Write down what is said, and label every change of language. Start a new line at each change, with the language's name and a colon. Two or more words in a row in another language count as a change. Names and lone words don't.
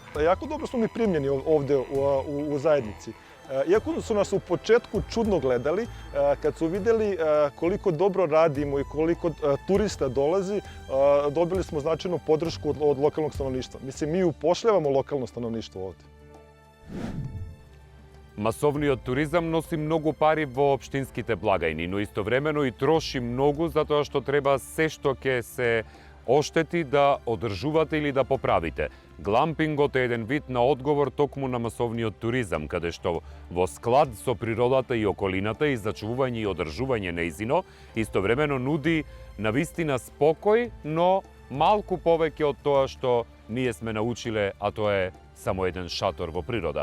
Serbian: Jako dobro smo mi primljeni ovde u zajednici. Iako su nas u početku čudno gledali, kad su vidjeli koliko dobro radimo i koliko turista dolazi, dobili smo značajnu podršku od lokalnog stanovništva. Mislim, mi upošljavamo lokalno stanovništvo ovde.
Macedonian: Масовниот туризам носи многу пари во општинските благајни, но истовремено и троши многу затоа што треба се што ќе се оштети да одржувате или да поправите. Глампингот е еден вид на одговор токму на масовниот туризам, каде што во склад со природата и околината и зачувување и одржување нејзино, истовремено нуди навистина спокој, но малку повеќе од тоа што ние сме научиле, а тоа е само еден шатор во природа.